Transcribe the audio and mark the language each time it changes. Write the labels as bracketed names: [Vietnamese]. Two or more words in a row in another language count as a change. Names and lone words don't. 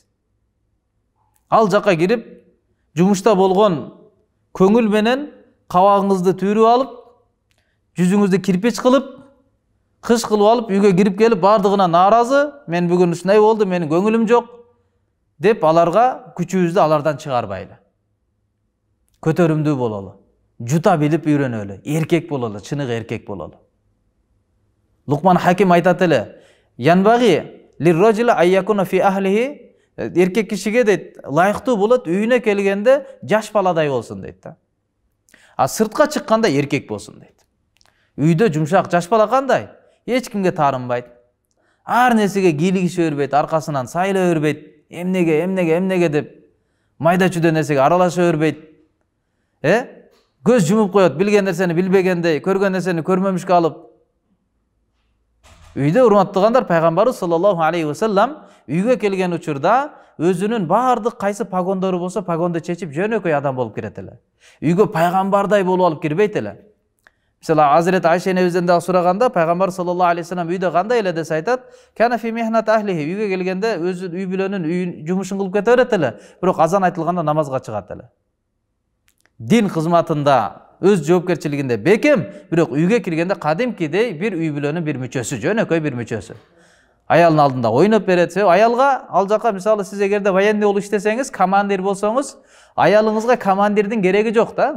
[Kyrgyz] Ал жакка кирип, жумушта болгон көңүл менен кабагыңызды түйрүп алып, жүзүңүздү кирпич кылып, кыш кылып алып, үйгө кирип келип, бардыгына нааразы, мен бүгүн ушундай болду, менин көңүлүм жок деп аларга күчүбүздү алардан чыгарбайлы. Көтөрүмдүү бололу. Жута билип үйрөнөлү. Эркек бололу, чыныгы эркек бололу. Лукман Хаким айтат эле: [Arabic] "ينبغي للرجل أن يكون في أهله", [Kyrgyz] эркек кишиге дейт, лайыктуу болот үйүнө келгенде жаш баладай болсун дейт да. Сыртка чыкканда эркек болсун дейт. Үйдө жумшак жаш бала кандай? Эч кимге таарынбайт. Ар нерсеге кийлигише бербейт, аркасынан сайла бербейт. Эмнеге деп майда чүйдө нерсеге аралаша бербейт. Көз жумуп коет, билген нерсени билбегендей, көргөн нерсени көрмөмүшкө алып. Үйдө урматтуугандар, пайгамбарыбыз [Arabic] صلى الله عليه وسلم [Kyrgyz] үйгө келген учурда өзүнүн баардык кайсы погондору болсо, погонду чечип жөнөкөй адам болуп кирет эле. Үйгө пайгамбардай болуп алып кирбейт эле. Мисалы, Азирет Айша энебизден дагы сураганда, пайгамбар [Arabic] صلى الله عليه وسلم [Kyrgyz] үйдө кандай эле десе айтат: [Arabic] "كان في مهنة أهله", [Kyrgyz] үйгө келгенде өзү үй бүлөнүн жумушун кылып кете берет эле, бирок азан айтылганда намазга чыгат эле. Дин кызматында өз жоопкерчилигинде бекем, бирок үйгө киргенде кадимкидей бир үй бүлөнүн бир мүчөсү, жөнөкөй бир мүчөсү. Аялдын алдында ойноп берет. Аялга ал жака, мисалы, сиз эгерде военный болуп иштесеңиз, командир болсоңуз, аялыңызга командирдин кереги жок да.